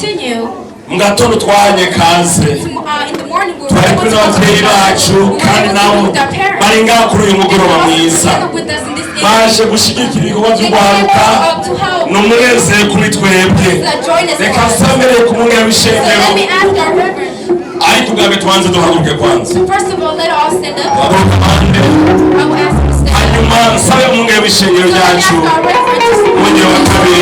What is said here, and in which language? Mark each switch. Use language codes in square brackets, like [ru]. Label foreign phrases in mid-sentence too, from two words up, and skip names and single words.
[en] knew. [rn] Mugatondo twanye kaze. [en] In the morning we were [rn] Twari [en] able [rn] kuri [en] to go to [rn] abavyeyi bacu kandi nabo [en] with our parents. [rn] bari ngaho kuri uyu mugoroba mwiza. [en] With us in this evening. [rn] Baje gushigikira ibikorwa by'urwaruka n'umunezero kuri twebwe. Reka nsambere ku mwungere w'ishengero. [en] Let me ask our reverend. [rn] Ariko ubwabe tubanze duhaguruke kwanza. [en] First of all, let us all stand up. [rn] Haguruka bande. [en] I will ask him to stand up. [rn] Hanyuma nsabe umwungere w'ishengero ryacu. Umwungere wa kabiri.